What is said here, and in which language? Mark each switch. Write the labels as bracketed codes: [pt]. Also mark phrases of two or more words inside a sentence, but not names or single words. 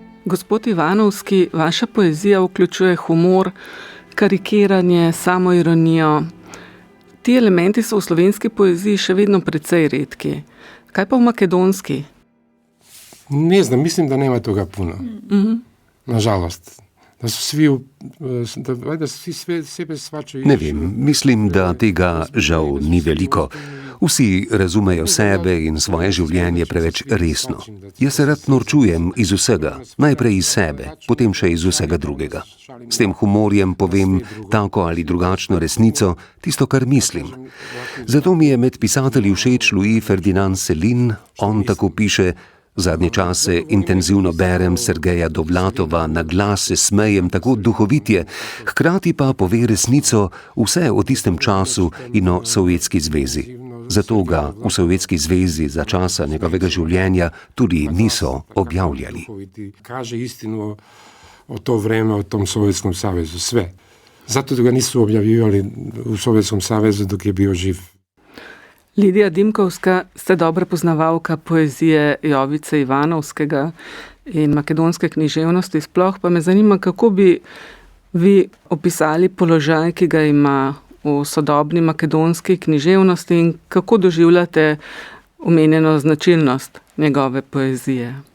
[sl] Gospod Ivanovski, vaša poezija vključuje humor, karikiranje, samoironijo. Ti elementi so v slovenski poeziji še vedno precej redki. Kaj pa v makedonski? [sr] Ne znam, mislim da nema toga puno. Nažalost. Da su svi sebe svačaju. [sl] Ne vem, mislim, da tega žal ni veliko. Vsi razumejo sebe in svoje življenje preveč resno. Jaz se rad norčujem iz vsega, najprej iz sebe, potem še iz vsega drugega. S tem humorjem povem tako ali drugačno resnico, tisto, kar mislim. Zato mi je med pisatelji všeč Louis Ferdinand Céline. On tako piše: zadnje čase intenzivno berem Sergeja Dovlatova, na glas se smejem tako duhovitje, hkrati pa pove resnico vse o tistem času in o Sovjetski zvezi. Zato ga v Sovjetski zvezi za časa njegovega življenja tudi niso objavljali. [sr] Kaže istinu o to vreme, o tom Sovjetskom savezu, sve. Zato ga nisu objavljivali v Sovjetskom savezu dok je bio živ. [sl] Lidija Dimkovska, ste dobra poznavalka poezije Jovice Ivanovskega in makedonske književnosti. Sploh pa me zanima, kako bi vi opisali položaj, ki ga ima v sodobni makedonski književnosti in kako doživljate omenjeno značilnost njegove poezije.